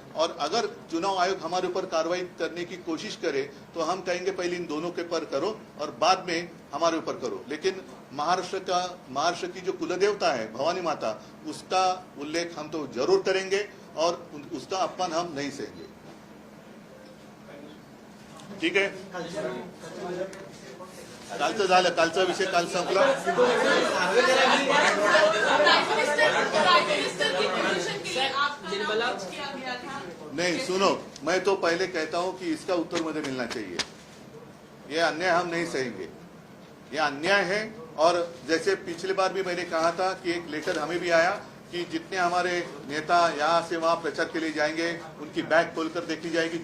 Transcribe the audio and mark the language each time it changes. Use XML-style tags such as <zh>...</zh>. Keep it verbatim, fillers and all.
<hi>और अगर चुनाव आयोग हमारे ऊपर कार्रवाई करने की कोशिश करे तो हम कहेंगे पहले इन दोनों के पर करो और बाद में हमारे ऊपर करो। लेकिन महाराष्ट्र का महाराष्ट्र की जो कुलदेवता है भवानी माता, उसका उल्लेख हम तो जरूर करेंगे और उन- उसका अपमान हम नहीं सहेंगे।</hi> <mr>ठीक आहे, कालचं झालं, कालचा विषय काल संपला।</mr> <hi>प्राइम मिनिस्टर प्राइम मिनिस्टर की पोजीशन के लिए आपका नाम लॉन्च किया गया था। नहीं सुनो, मैं तो पहले कहता हूं कि इसका उत्तर मुझे मिलना चाहिए, ये अन्याय हम नहीं सहेंगे, ये अन्याय है। और जैसे पिछली बार भी मैंने कहा था कि एक लेटर हमें भी आया कि जितने हमारे नेता यहाँ से वहाँ प्रचार के लिए जाएंगे उनकी बैग खोलकर देखी जाएगी।</hi>